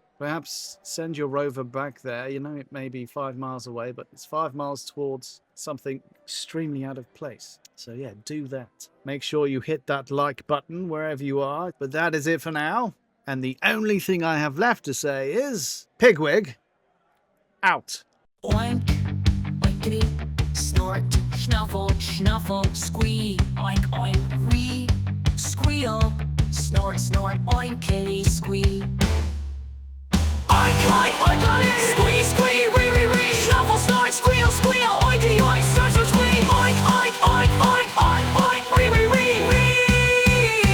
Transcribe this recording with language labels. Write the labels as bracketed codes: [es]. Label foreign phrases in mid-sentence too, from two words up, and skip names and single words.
[en] Perhaps send your rover back there. You know, it may be 5 miles away, but it's 5 miles towards something extremely out of place. So yeah, do that. Make sure you hit that like button wherever you are. But that is it for now. And the only thing I have left to say is Pigwig out. Oink, oinkity, snort, snuffle, snuffle, squee, oink, oink, wee, squeal, snort, snort, oink, kitty, squee. Oink, oink, oink, oink, squee, squee, wee, wee, wee, snuffle, snort, squeal, squeal, oinky, oink, snort, snort, squee, oink, oink, oink, oink, oink, oink, wee, wee, wee, wee.